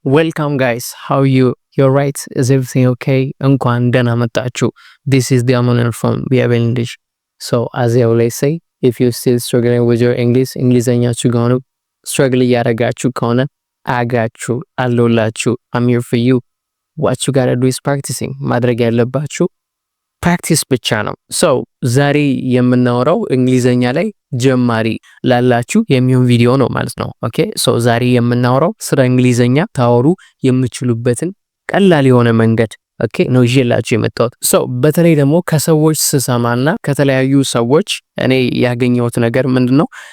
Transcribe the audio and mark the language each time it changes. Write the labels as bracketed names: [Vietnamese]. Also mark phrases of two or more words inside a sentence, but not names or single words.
[English] Welcome guys, how are you? You're right, is everything okay? [Amharic] እንኳን ደህና መጣችሁ. [English] This is the Amoner from BIAB English. So as I always say, if you're still struggling with your English, [Amharic] እንግሊዘኛችሁ ጋር struggle እያደረጋችሁ ከሆነ አጋችሁ አለሁላችሁ. [English] I'm here for you. What you gotta do is practicing. [Amharic] ማድረግ ያለባችሁ ፕራክቲስ ብቻ ነው። ሶ ዛሬ የምናወራው እንግሊዘኛ ላይ ጀማሪ ላላችሁ የሚሆን ቪዲዮ ነው ማለት ነው። [English] okay so [Amharic] ዛሬ የምናወራው ስለ እንግሊዘኛ ታወሩ የምትችሉበትን ቀላል የሆነ መንገድ ኦኬ ነው ይዤላችሁ የመጣሁት። ሶ በተለይ ደግሞ ከሰዎች ስሰማና ከተለያዩ ሰዎች እኔ ያገኘሁት ነገር ምንድነው